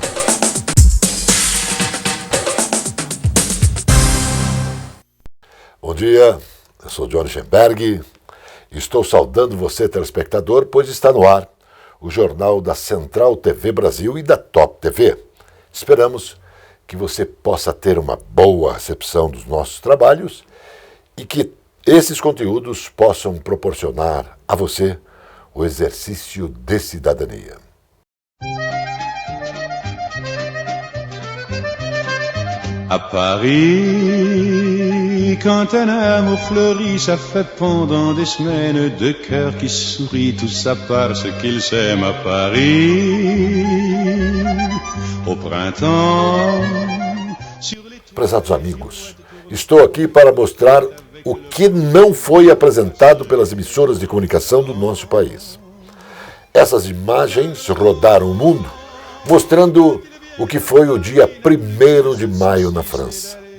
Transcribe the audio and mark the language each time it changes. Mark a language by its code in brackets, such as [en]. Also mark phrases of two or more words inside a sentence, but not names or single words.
[pt] Bom dia, eu sou Johnny Schemberg e estou saudando você, telespectador, pois está no ar o jornal da Central TV Brasil e da Top TV. Esperamos que você possa ter uma boa recepção dos nossos trabalhos e que esses conteúdos possam proporcionar a você o exercício de cidadania. [fr] À Paris, quand un amour fleurit, ça fait pendant des semaines deux cœurs qui sourient, tout ça parce qu'ils s'aiment à Paris. Au printemps. [pt] Prezados amigos, estou aqui para mostrar o que não foi apresentado pelas emissoras de comunicação do nosso país. Essas imagens rodaram o mundo, mostrando o que foi o dia 1º de maio na França.